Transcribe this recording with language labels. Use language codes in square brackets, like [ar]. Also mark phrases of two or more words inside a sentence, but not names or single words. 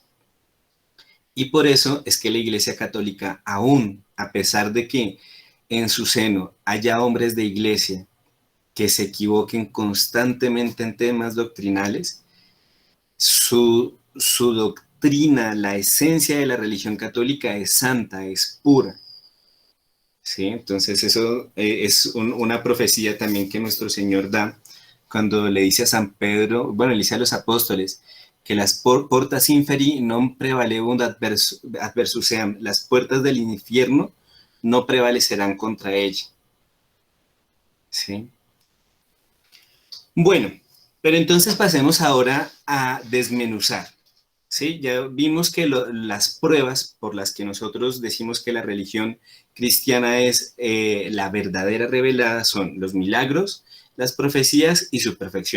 [es] Y por eso es que la Iglesia Católica, aún a pesar de que en su seno haya hombres de iglesia que se equivoquen constantemente en temas doctrinales, su doctrina, la esencia de la religión católica es santa, es pura. ¿Sí? Entonces eso es una profecía también que nuestro Señor da cuando le dice a San Pedro, bueno, le dice a los apóstoles, que las [la] portas inferi non prevalebunt adversus seam, [es] las puertas del infierno no prevalecerán contra ella. ¿Sí? Bueno, pero entonces pasemos ahora a desmenuzar. ¿Sí? Ya vimos que las pruebas por las que nosotros decimos que la religión cristiana es la verdadera revelada son los milagros, las profecías y su perfección.